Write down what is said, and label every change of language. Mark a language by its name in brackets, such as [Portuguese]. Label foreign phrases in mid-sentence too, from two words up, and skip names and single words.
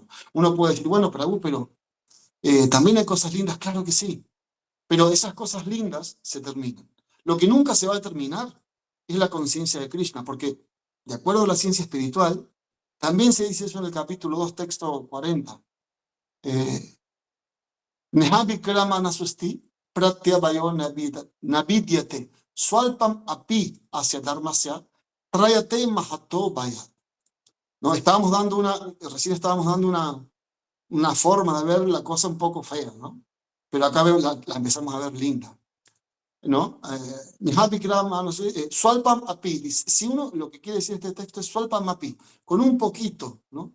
[Spanish] Uno puede decir, bueno, pero también hay cosas lindas, claro que sí, pero esas cosas lindas se terminan. Lo que nunca se va a terminar es la conciencia de Krishna, porque de acuerdo a la ciencia espiritual, también se dice eso en el capítulo 2, texto 40. [Sanskrit] Nehavikrama nasusti pratyavayo navidyate swalpam api hacia dharmasya trayate mahato vaya. [Spanish] ¿No? Recién estábamos dando una forma de ver la cosa un poco fea, ¿no? Pero acá la empezamos a ver linda, ¿no? No sé, [Sanskrit] Swalpam api, [Spanish] si uno, lo que quiere decir este texto es [Sanskrit] Swalpam api, [Spanish] con un poquito, ¿no?